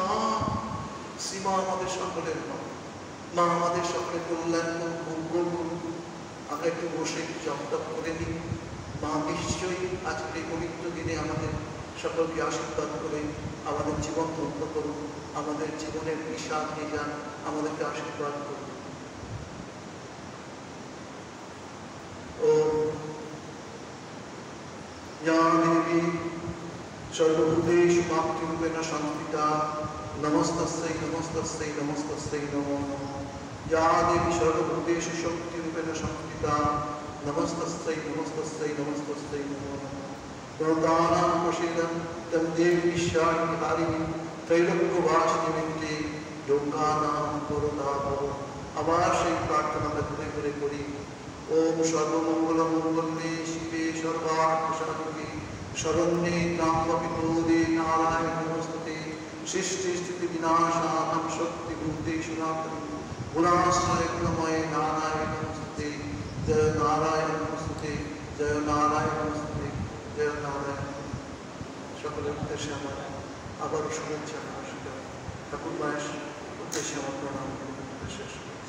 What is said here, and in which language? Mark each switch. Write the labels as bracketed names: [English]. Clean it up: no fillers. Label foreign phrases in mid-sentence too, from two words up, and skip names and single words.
[Bangla] শ্রীমা আমাদের সকলের মা, মা আমাদের সকলের কল্যাণ মঙ্গল করুন, আমরা একটু বসে জপ টপ করে নিই। মা নিশ্চয়ই আজকের এই পবিত্র দিনে আমাদের সকলকে আশীর্বাদ করে আমাদের জীবন ধন্য করুন, আমাদের জীবনের বিষাদ নিয়ে যান, আমাদেরকে আশীর্বাদ করুন। [Sanskrit] ও या देवी सर्वभूतेषु मातृरूपेण संस्थिता नमस्तस्यै नमस्तस्यै नमस्तस्यै नमो नमः। या देवी सर्वभूतेषु शक्तिरूपेण संस्थिता नमस्तस्यै नमस्तस्यै नमस्तस्यै नमो नमः। भवतानां प्रसीदं तं देवी शान्तिहारिणीं त्रैलोक्यवासिनीं लोकानां वरदा भव। [Bangla] আবার সেই প্রার্থনাটা ঘুরে ঘুরে করি। [Sanskrit] ओम सर्वमंगल मंगल्ये शिवे सर्वार्थसाधिके शरण्ये त्र्यंबके गौरी नारायणे नमोस्तुते। सृष्टि स्थिति विनाशानां शक्तिभूते सनातने गुणाश्रय गुणमये नारायणे नमोस्तुते। जय नारायण नमोस्तुते, जय नारायण नमोस्तुते, जय नारायण। [Bangla] সকলের উদ্দেশ্যে আমার আবারও শুভেচ্ছা নমস্কার। ঠাকুর মায়ের উদ্দেশ্যে আমার প্রণাম শেষ।